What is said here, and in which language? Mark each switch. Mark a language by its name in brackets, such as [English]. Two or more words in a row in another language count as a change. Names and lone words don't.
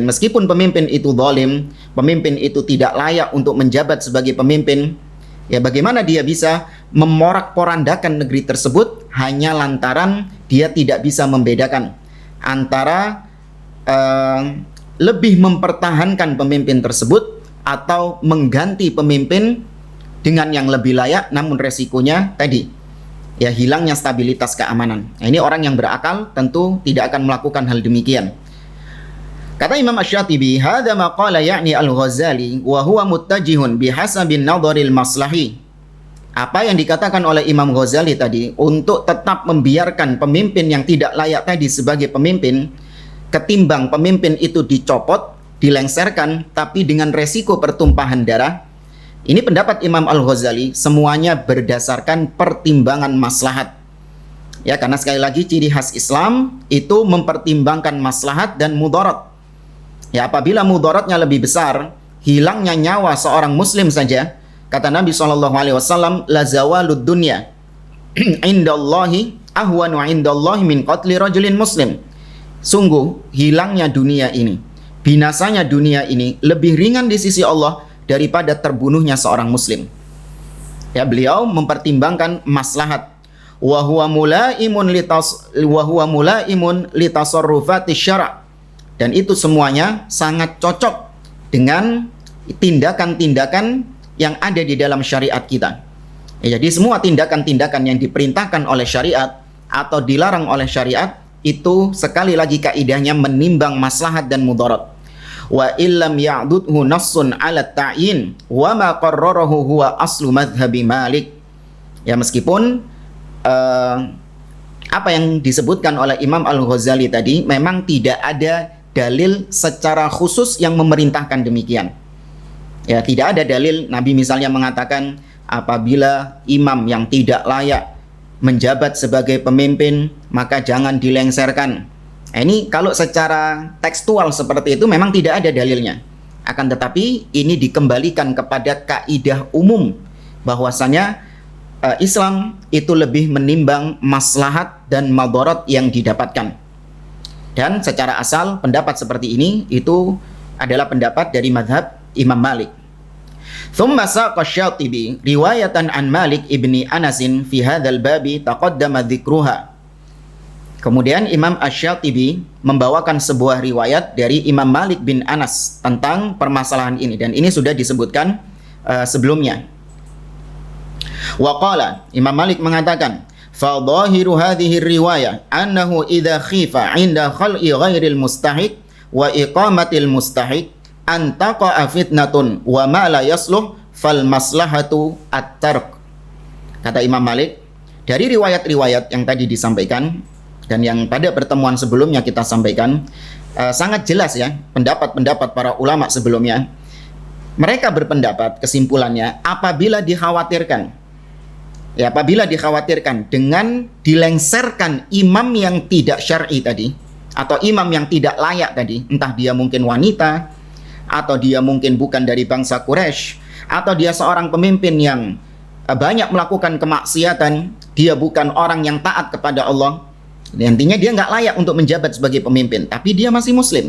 [Indonesian] Meskipun pemimpin itu zalim, pemimpin itu tidak layak untuk menjabat sebagai pemimpin, ya bagaimana dia bisa memorak-porandakan negeri tersebut hanya lantaran dia tidak bisa membedakan antara lebih mempertahankan pemimpin tersebut atau mengganti pemimpin dengan yang lebih layak, namun resikonya tadi, ya hilangnya stabilitas keamanan. Nah, ini orang yang berakal tentu tidak akan melakukan hal demikian. Kata Imam Asy-Syatibi, [Arabic] "هذا ما قال يعني الغزالي وهو متجه بحسب النظر المصلحي." [Indonesian] Apa yang dikatakan oleh Imam Ghazali tadi, untuk tetap membiarkan pemimpin yang tidak layak tadi sebagai pemimpin, ketimbang pemimpin itu dicopot, dilengserkan, tapi dengan resiko pertumpahan darah. Ini pendapat Imam Al-Ghazali, semuanya berdasarkan pertimbangan maslahat. Ya, karena sekali lagi ciri khas Islam itu mempertimbangkan maslahat dan mudarat. Ya, apabila mudaratnya lebih besar, hilangnya nyawa seorang muslim saja, kata Nabi SAW, [Arabic] لزوال الدنيا عند الله أهون عند الله من قتل رجل مسلم. [Indonesian] Sungguh hilangnya dunia ini, binasanya dunia ini lebih ringan di sisi Allah daripada terbunuhnya seorang muslim. Ya, beliau mempertimbangkan maslahat. [Arabic] وهو ملائم لتصرفات الشرع'. [Indonesian] Dan itu semuanya sangat cocok dengan tindakan-tindakan yang ada di dalam syariat kita. Ya, jadi semua tindakan-tindakan yang diperintahkan oleh syariat atau dilarang oleh syariat itu sekali lagi kaidahnya menimbang maslahat dan mudarat. [Arabic] وإن لم يعضده نص على التعيين وما قرره هو أصل مذهب مالك. [Indonesian] Ya, meskipun apa yang disebutkan oleh Imam Al-Ghazali tadi memang tidak ada dalil secara khusus yang memerintahkan demikian. Ya, tidak ada dalil Nabi misalnya mengatakan apabila imam yang tidak layak menjabat sebagai pemimpin maka jangan dilengserkan. Ini kalau secara tekstual seperti itu memang tidak ada dalilnya. Akan tetapi ini dikembalikan kepada kaidah umum bahwasanya Islam itu lebih menimbang maslahat dan madarat yang didapatkan. Dan secara asal pendapat seperti ini itu adalah pendapat dari mazhab Imam Malik. [Arabic] ثم ساق الشاطبي رواية عن مالك بن أنس في هذا الباب تقدم ذكرها. [Indonesian] Kemudian Imam Asy-Syatibi membawakan sebuah riwayat dari Imam Malik bin Anas tentang permasalahan ini, dan ini sudah disebutkan sebelumnya. [Arabic] وقال, [Indonesian] Imam Malik mengatakan, [Arabic] فظاهر هذه الرواية أنه إذا خيف عند خلع غير المستحق وإقامة المستحق أن تقع فتنة وما لا يصلح فالمصلحة الترك. [Indonesian] Kata Imam Malik, dari riwayat-riwayat yang tadi disampaikan dan yang pada pertemuan sebelumnya kita sampaikan, sangat jelas ya pendapat-pendapat para ulama sebelumnya. Mereka berpendapat, kesimpulannya, apabila dikhawatirkan dengan dilengserkan imam yang tidak syar'i tadi, atau imam yang tidak layak tadi, entah dia mungkin wanita, atau dia mungkin bukan dari bangsa Quraisy, atau dia seorang pemimpin yang banyak melakukan kemaksiatan, dia bukan orang yang taat kepada Allah, intinya dia nggak layak untuk menjabat sebagai pemimpin, tapi dia masih muslim.